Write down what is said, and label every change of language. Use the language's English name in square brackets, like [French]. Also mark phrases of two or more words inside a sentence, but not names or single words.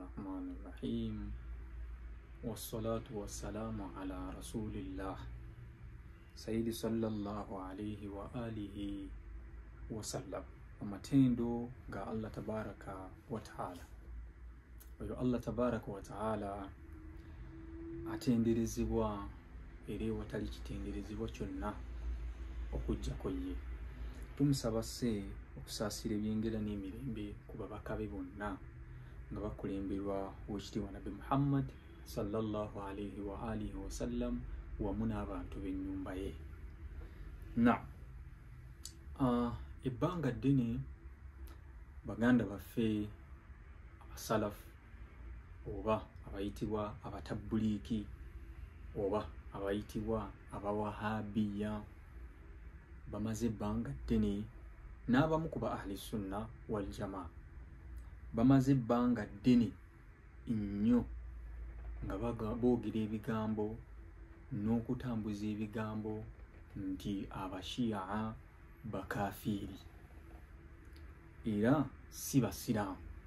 [Arabic] الرحمن الرحيم والصلاة والسلام على رسول الله سيد صلى الله عليه وآله وسلم [Ganda] amatendo ga [Arabic] الله تبارك وتعالى. [Ganda] Oyo [Arabic] الله تبارك وتعالى [Ganda] atenderezebwa eri watali kitenderezebwa kyonna okujjako ye. Tumusaba se okusaasira ebyengera n'emirembe ku babaka be bonna nga bakulemberwa wekitiibwa Nabi Muhammad [Arabic] صلى الله عليه وآله وسلم [Ganda] wamu n'abantu b'ennyumba ye. Ebbanga ddene baganda baffe abasalafu oba abayitibwa abatabbuliiki oba abayitibwa abawahabiya bamaze ebbanga ddene n'abamu ku ba [Arabic] أهل السنة والجماعة [Ganda] bamaze ebbanga ddene nnyo nga boogera ebigambo n'okutambuza ebigambo nti abashiya bakafiiri era si basiraamu.